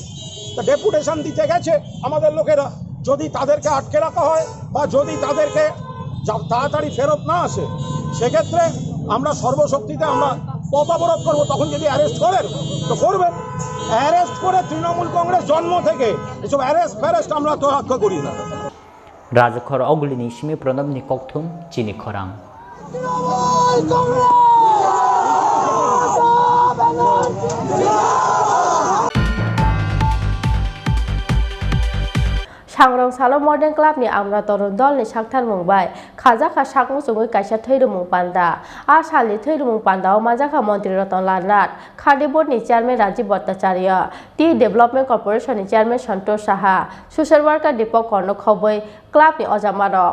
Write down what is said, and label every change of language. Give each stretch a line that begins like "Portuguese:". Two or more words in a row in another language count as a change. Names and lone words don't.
Bangla: তা ডেপুটেশন দিতে গেছে আমাদের লোকেরা, যদি তাদেরকে আটকে রাখা হয় বা যদি তাদেরকে তাড়াতাড়ি ফেরত না আসে, সেক্ষেত্রে আমরা সর্বশক্তিতে আমরা পথ অবরোধ করবো। তখন যদি অ্যারেস্ট করেন তো করবেন, অ্যারেস্ট করে তৃণমূল কংগ্রেস জন্ম থেকে এসব অ্যারেস্ট ফ্যারেস্ট আমরা তো রক্ষা করি না।
Kok Borok: রাজখর অগুলিনি সিমি প্রণবনি ককথুম চিনি খরাং। सांग्रां सालो मॉडर्न क्लब नि आमरा तरुण दल नि साक्थार मुंबाय खाजाखा साकमु सुंगै काइसा थैरुमुं पान्दा आ सालनि थैरुमुं पान्दाव माजाखा मंत्री रतन लाल नाथ, खादी बोर्ड नि चेयरमैन राजीव भट्टाचार्य, टी डेभलपमेंट कर्पोरेशन नि चेयरमैन संतोष साहा,
English: social worker
Kok Borok: दीपक कर्ण खबै क्लब नि अजामारक